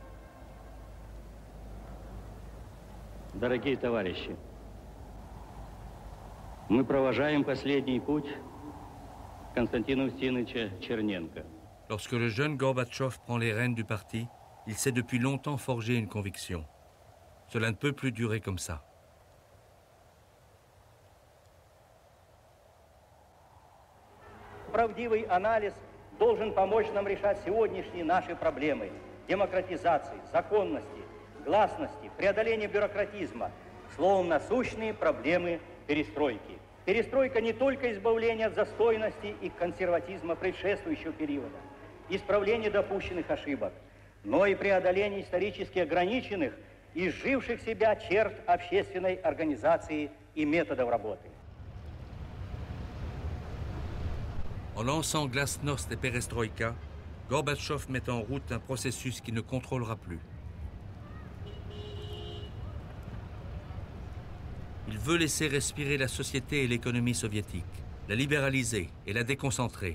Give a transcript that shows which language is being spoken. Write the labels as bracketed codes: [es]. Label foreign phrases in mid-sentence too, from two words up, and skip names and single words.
[ru] Дорогие товарищи, мы провожаем последний путь Константина Устиновича Черненко. [fr] Lorsque le jeune Gorbatchev prend les rênes du parti, il s'est depuis longtemps forgé une conviction. Cela ne peut plus durer comme ça. [ru] Правдивый анализ должен помочь нам решать сегодняшние наши проблемы демократизации, законности, гласности, преодоления бюрократизма, словом, насущные проблемы перестройки. Перестройка не только избавление от застойности и консерватизма предшествующего периода, исправление допущенных ошибок, но и преодоление исторически ограниченных изживших себя черт общественной организации и методов работы. [fr] En lançant Glasnost et Perestroïka, Gorbatchev met en route un processus qui ne contrôlera plus. Il veut laisser respirer la société et l'économie soviétique, la libéraliser et la déconcentrer.